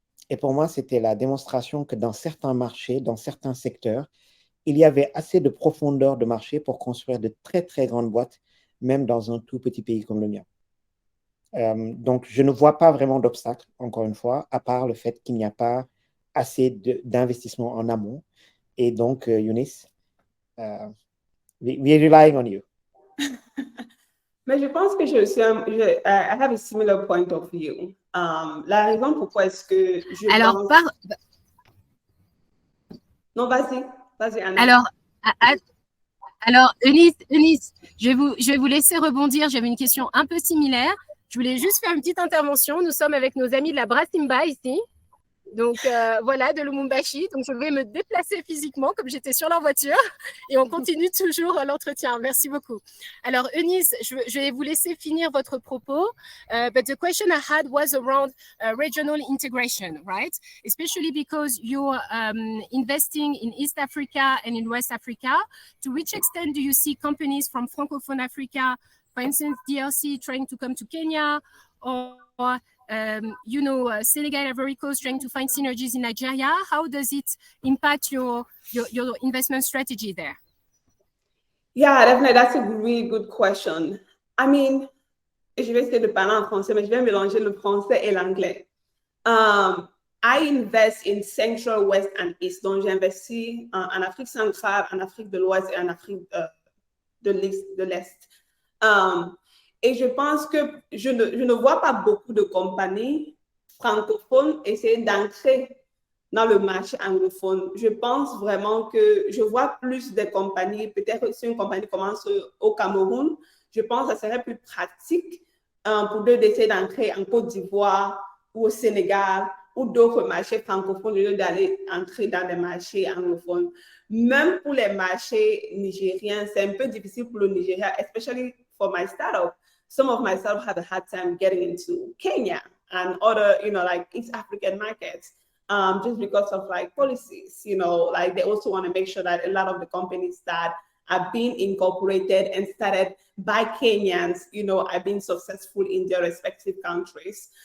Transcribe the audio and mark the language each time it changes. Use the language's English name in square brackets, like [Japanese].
[French] Et pour moi, c'était la démonstration que dans certains marchés, dans certains secteurs, il y avait assez de profondeur de marché pour construire de très, très grandes boîtes, même dans un tout petit pays comme le mien. Donc, je ne vois pas vraiment d'obstacle, encore une fois, à part le fait qu'il n'y a pas assez d'investissement en amont. Et donc, [English] Eunice, we're relying on you. [French] Mais je pense que [English] I have a similar point of view. [French] La raison pourquoi est-ce que je pense... Non, vas-y, Anna. Alors, Eunice, je vais vous laisser rebondir. J'avais une question un peu similaire. Je voulais juste faire une petite intervention. Nous sommes avec nos amis de la Brasimba ici. Donc, voilà, de Lumumbashi. Donc, je vais me déplacer physiquement comme j'étais sur leur voiture. Et on continue toujours l'entretien. Merci beaucoup. Alors, Eunice, je vais vous laisser finir votre propos. [English] But the question I had was around regional integration, right? Especially because you're investing in East Africa and in West Africa. To which extent do you see companies from Francophone Africa, for instance, DRC, trying to come to Kenya, or Senegal, Ivory Coast, trying to find synergies in Nigeria? How does it impact your investment strategy there? Yeah, definitely. That's a really good question. I mean, [French] je vais essayer de parler en français, mais je vais mélanger le français et l'anglais. [English] I invest in Central, West, and East. [French] Donc, j'investis en Afrique centrale, en Afrique de l'Ouest et en Afrique de l'Est. Et je pense que je ne vois pas beaucoup de compagnies francophones essayer d'entrer dans le marché anglophone. Je pense vraiment que je vois plus de compagnies, peut-être si une compagnie commence au Cameroun, je pense que ça serait plus pratique pour eux d'essayer d'entrer en Côte d'Ivoire ou au Sénégal ou d'autres marchés francophones au lieu d'aller entrer dans des marchés anglophones. Même pour les marchés nigériens, c'est un peu difficile pour le Nigeria, [English] especially for my startup. Some of my startups have a hard time getting into Kenya and other, like East African markets, just because of like policies, like they also want to make sure that a lot of the companies that are being incorporated and started by Kenyans, are being successful in their respective countries.